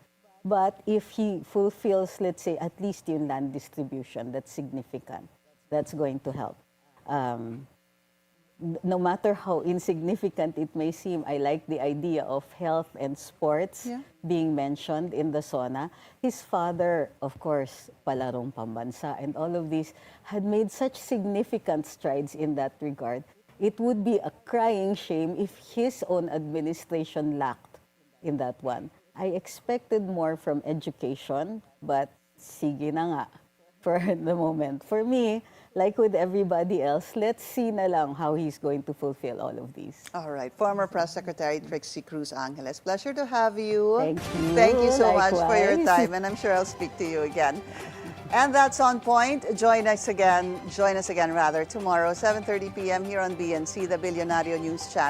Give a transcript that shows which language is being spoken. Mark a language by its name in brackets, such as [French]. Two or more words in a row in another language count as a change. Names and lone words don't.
[English] But if he fulfills, let's say, at least yung land distribution, that's significant. That's going to help. No matter how insignificant it may seem, I like the idea of health and sports being mentioned in the SONA. His father, of course, [Filipino] palarong pambansa, [English] and all of these had made such significant strides in that regard. It would be a crying shame if his own administration lacked in that one. I expected more from education, but [Filipino] sige na nga [English] for the moment. For me, like with everybody else, let's see [Filipino] na lang [English] how he's going to fulfill all of these. All right. Former Press Secretary Trixie Cruz-Angeles, pleasure to have you. Thank you. Thank you so much for your Likewise. time, and I'm sure I'll speak to you again. And that's On Point. Join us again tomorrow, 7:30 p.m. here on BNC, the Billionario News Channel.